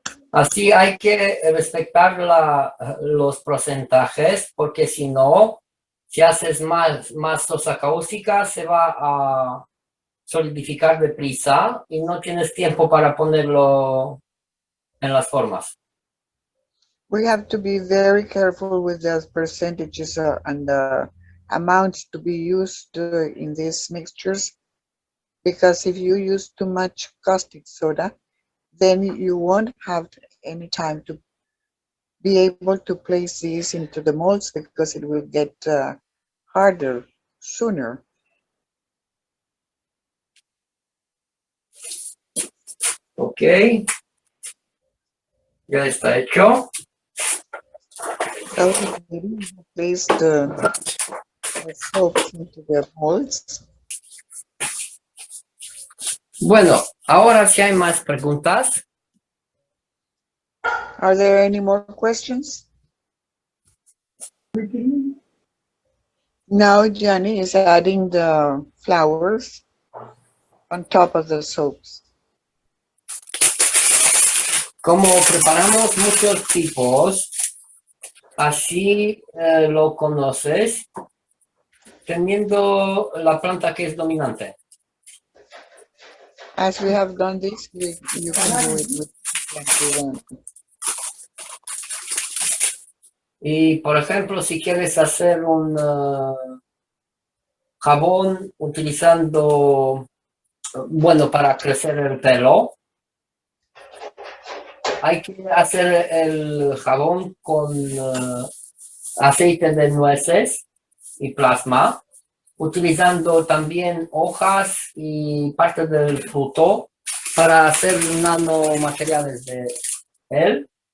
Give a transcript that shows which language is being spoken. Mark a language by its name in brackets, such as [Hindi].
[Spanish] Así hay que respetar los porcentajes, porque si no, si haces más sosa cáustica, se va a solidificar deprisa y no tienes tiempo para ponerlo en las formas. [English] We have to be very careful with the percentages and the amounts to be used in these mixtures, because if you use too much caustic soda, then you won't have any time to be able to place these into the molds, because it will get harder sooner. [Spanish] Ok, ya está hecho. [English] So we place the soap into the molds. [Spanish] Bueno, ahora si hay más preguntas. [English] Are there any more questions? Now Giani is adding the flowers on top of the soaps. [Spanish] Como preparamos muchos tipos, así lo conoces, teniendo la planta que es dominante. [English] As we have done this, you can do it with plant you want. [Spanish] Y por ejemplo, si quieres hacer un jabón utilizando, bueno, para crecer el pelo, hay que hacer el jabón con aceite de nueces y plasma, utilizando también hojas y parte del fruto para hacer nanomateriales de él.